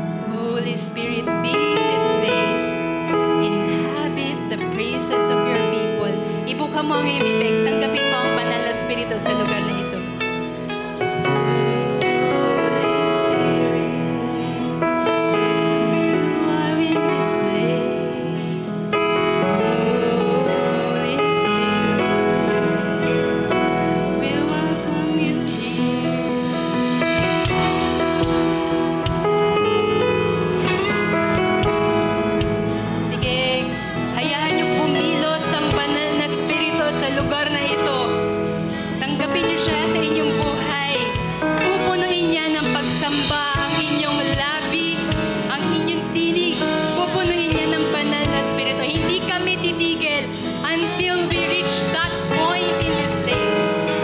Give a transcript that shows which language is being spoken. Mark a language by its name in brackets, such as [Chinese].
[English] Holy Spirit, be in this place. Inhabit the praises of your people. [Filipino] Ibuka mo ang iyong bibig. Tanggapin mo ang banal na Espiritu sa lugar na ito. [English] Holy Spirit, you are in this place. Holy Spirit, we welcome you here. [Filipino] Sige, hayaan niyo kumilos ang banal na Espiritu sa lugar na ito. Tanggapin niyo siya sa inyong buhay. Pupunuin niya ng pagsamba ang inyong labi, ang inyong tinig. Pupunuin niya ng banal na Espiritu. Hindi kami titigil [English] until we reach that point in this place.